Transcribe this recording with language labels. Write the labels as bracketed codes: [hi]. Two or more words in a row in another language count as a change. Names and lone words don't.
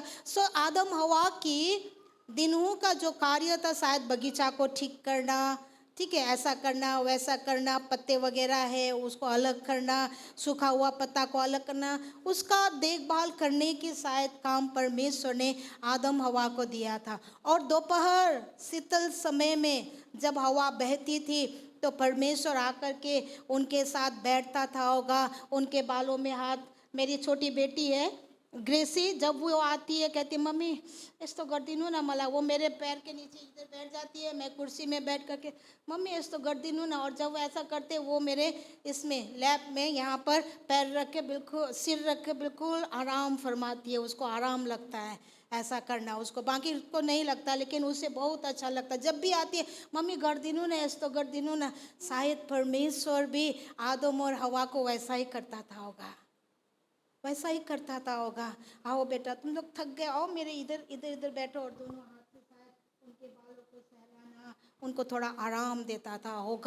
[hi] सो आदम हवा की दिनों का जो कार्य था, शायद बगीचा को ठीक करना, ठीक है, ऐसा करना वैसा करना, पत्ते वगैरह है उसको अलग करना, सूखा हुआ पत्ता को अलग करना, उसका देखभाल करने की शायद काम परमेश्वर ने आदम हवा को दिया था। और दोपहर शीतल समय में जब हवा बहती थी तो परमेश्वर आकर के उनके साथ बैठता था होगा, उनके बालों में हाथ। मेरी छोटी बेटी है ग्रेसी, जब वो आती है कहती मम्मी [ne] यस्तो गरिदिनु न मलाई, [hi] वो मेरे पैर के नीचे इधर बैठ जाती है, मैं कुर्सी में बैठ करके [ne] मम्मी यस्तो गरिदिनु न, [hi] और जब वो ऐसा करते वो मेरे इसमें लैप में यहाँ पर पैर रख के बिल्कुल सिर रख के बिल्कुल आराम फरमाती है। उसको आराम लगता है ऐसा करना, उसको बाकी उसको नहीं लगता, लेकिन उसे बहुत अच्छा लगता है। जब भी आती है [ne] मम्मी गरिदिनु न, यस्तो गरिदिनु न। [hi] शायद परमेश्वर भी आदम और हवा को वैसा ही करता था होगा, वैसा ही करता था होगा। आओ बेटा तुम लोग थक गए, आओ मेरे इधर इधर इधर बैठो, और दोनों हाथ से शायद उनके बालों को सहलाना, उनको थोड़ा आराम देता था होगा।